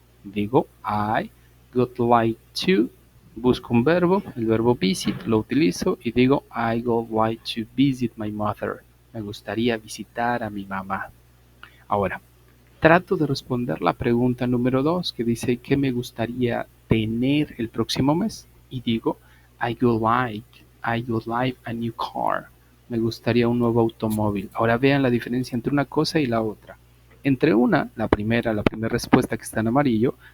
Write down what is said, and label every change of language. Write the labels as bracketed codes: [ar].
[es] Digo, [en] I would like to. [es] Busco un verbo, el verbo visit, lo utilizo y digo, [en] I would like to visit my mother. [es] Me gustaría visitar a mi mamá. Ahora, trato de responder la pregunta número 2 que dice ¿qué me gustaría tener el próximo mes? Y digo [en] I would like a new car. [es] Me gustaría un nuevo automóvil. Ahora vean la diferencia entre una cosa y la otra. Entre la primera respuesta que está en amarillo,